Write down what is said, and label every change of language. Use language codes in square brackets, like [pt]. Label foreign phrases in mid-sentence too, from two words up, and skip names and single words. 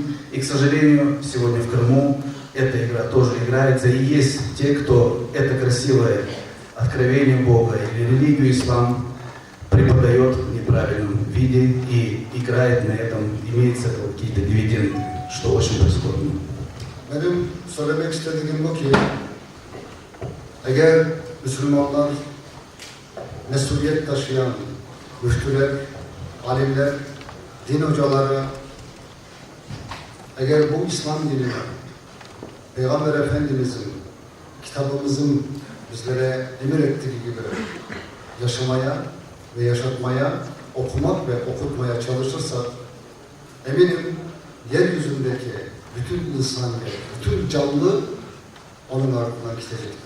[ru] И, к сожалению, сегодня в Крыму эта игра тоже играется. И есть те, кто это красивое откровение Бога или религию ислам преподает в неправильном виде и играет на этом, имеет с этого какие-то дивиденды, что очень прискорбно. [tr] Benim söylemek istediğim bu ki eğer Müslümanlar, mesuliyet taşıyan müftüler, alimler, din hocaları eğer bu İslam dinini Peygamber Efendimiz'in, kitabımızın bizlere emir ettiği gibi yaşamaya ve yaşatmaya, okumak ve okutmaya çalışırsak eminim yeryüzündeki bütün insanlık, bütün canlı onun ardından gidecektir.